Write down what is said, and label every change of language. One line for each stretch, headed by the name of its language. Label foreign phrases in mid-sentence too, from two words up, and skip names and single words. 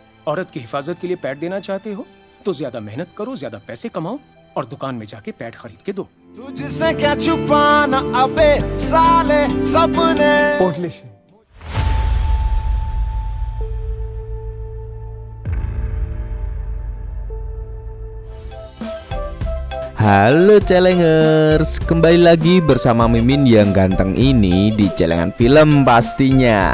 Hindi: औरत की हिफाजत के लिए पैड देना चाहते हो तो ज्यादा मेहनत करो, ज्यादा पैसे कमाओ और दुकान में जाके पैड खरीद के दो। तुझसे क्या छुपाना अबे साले सपने।
Indonesian: Halo Celengers, kembali lagi bersama Mimin yang ganteng ini di Celengan Film pastinya.